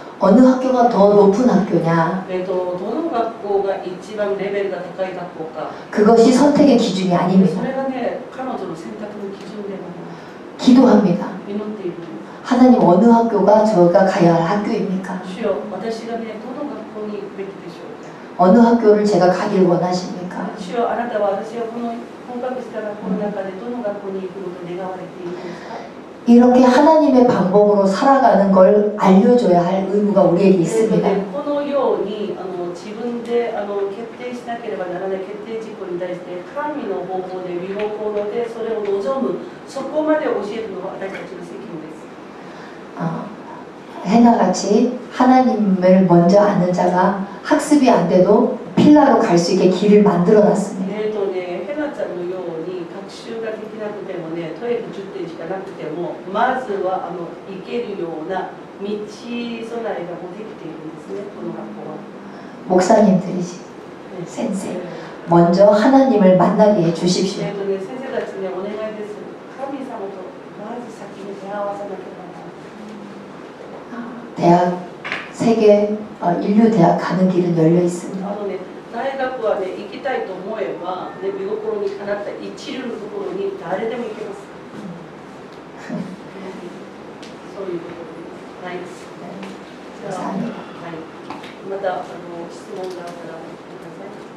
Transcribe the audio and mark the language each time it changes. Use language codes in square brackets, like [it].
[ko] 어느 학교가 더 높은 학교냐 [ja] どの学校が一番レベルが高い学校か [ko] 그것이 선택의 기준이 [ja] そ [ko] 아닙니다. [ja] れがね、彼女の選択の基準ではない [ko] 기도합니다. [ja] 祈っている [ko] 하나님 어느 학교가 저가 가야 할 학교입니까? [ja] 主よ、私がね、どの学校に行くべきでしょうか [ko] 어느 학교를 제가 가길 원하십니까? [ja] 主よ、あなたは私がこの合格した学校の中でどの学校に行くことを願われているんですか [ko] 이렇게 하나님의 방법으로 살아가는 걸 알려줘야 할 의무가 우리에게 있습니다. [ja] このように自分で決定しなければならない決定事項に対して神の方法で御心でそれを望むそこまで教えるのは私たちの責務です。 [ko] 해나같이 하나님을 먼저 아는 자가 학습이 안 돼도 필라로 갈 수 있게 길을 만들어 놨습니다. [ja] ヘナちゃんのように学習ができなくてもね、トイレ10点しかなくても、まずは行けるような道備えがもうできているんですね、この学校は。 [ko] 목사님들이시 센세 먼저 하나님을 만나게 해 주십시오. [ja] 先生たちね、お願いです。神様とまず先に出会わさなければならない。 [ko] 대학 세계 인류 대학 가는 길은 열려 있습니다. [ja] 大学はね、行きたいと思えば、ね、見心にかなった一流のところに誰でも行けます。そういうことです。はい。じゃあ、はい。また質問があったらください。